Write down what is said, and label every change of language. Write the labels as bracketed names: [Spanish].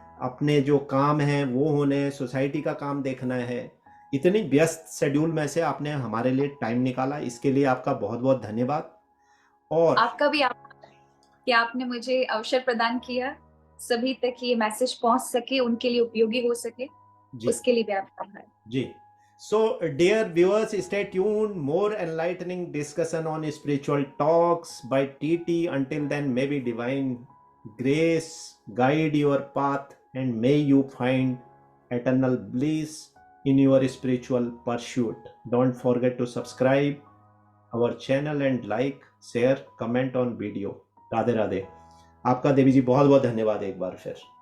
[Hindi] अपने जो काम हैं वो होने, सोसाइटी का काम देखना है। इतनी व्यस्त शेड्यूल में से आपने हमारे लिए टाइम निकाला, इसके लिए आपका बहुत बहुत धन्यवाद। और आपका भी आभार कि आपने मुझे अवसर प्रदान किया, सभी तक ये मैसेज पहुंच सके, उनके लिए उपयोगी हो सके, जी उसके लिए भी आपका आभार। जी। [English] So, dear viewers, stay tuned. More enlightening discussion on spiritual talks by TT. Until then, may be divine grace guide your path, and may you find eternal bliss in your spiritual pursuit. Don't forget to subscribe our channel and like, share, comment on video. [Hindi] Radhe Radhe. आपका देवी जी बहुत बहुत धन्यवाद एक बार फिर।